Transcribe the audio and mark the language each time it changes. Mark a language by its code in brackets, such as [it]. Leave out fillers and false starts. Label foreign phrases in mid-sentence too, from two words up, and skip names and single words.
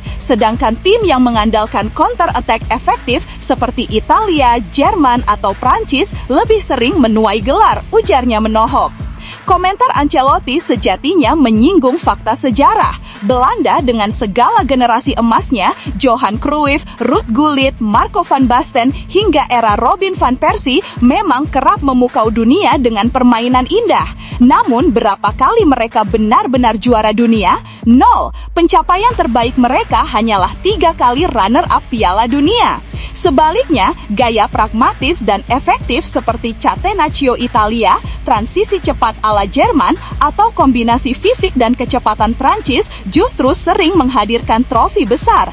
[id] Sedangkan tim yang mengandalkan [en] counter attack [id] efektif seperti Italia, Jerman, atau Prancis lebih sering menuai gelar, ujarnya menohok. Komentar Ancelotti sejatinya menyinggung fakta sejarah. Belanda dengan segala generasi emasnya, Johan Cruyff, Ruud Gullit, Marco van Basten, hingga era Robin van Persie memang kerap memukau dunia dengan permainan indah. Namun, berapa kali mereka benar-benar juara dunia? 0. Pencapaian terbaik mereka hanyalah 3 kali runner-up Piala Dunia. Sebaliknya, gaya pragmatis dan efektif seperti Catenaccio Italia, transisi cepat ala Jerman, atau kombinasi fisik dan kecepatan Prancis justru sering menghadirkan trofi besar.